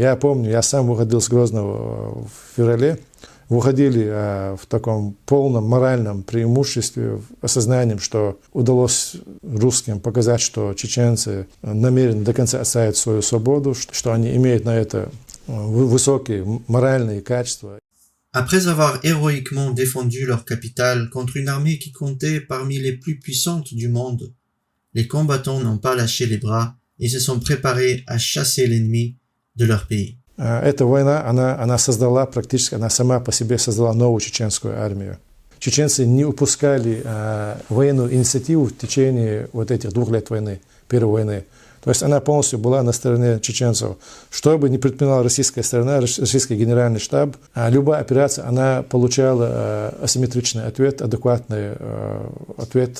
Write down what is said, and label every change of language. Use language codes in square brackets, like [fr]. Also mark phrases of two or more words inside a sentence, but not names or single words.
[ru] Я помню, я сам выходил с Грозного в феврале, выходили в таком полном моральном преимуществе, осознанием, что удалось русским показать, что чеченцы намерены до конца отстоять свою свободу, что они имеют на это высокие моральные качества. [fr] Après avoir héroïquement défendu leur capitale contre une armée qui comptait parmi les plus puissantes du monde, les combattants n'ont pas lâché les bras et se sont préparés à chasser l'ennemi de leur pays. [ru] Эта война, она создала практически, она сама по себе создала новую чеченскую армию. Чеченцы не упускали военную инициативу в течение вот этих 2 лет войны, первой войны. То есть она полностью была на стороне чеченцев. Что бы ни предпринимала российская сторона, российский генеральный штаб, любая операция, она получала асимметричный ответ, адекватный ответ.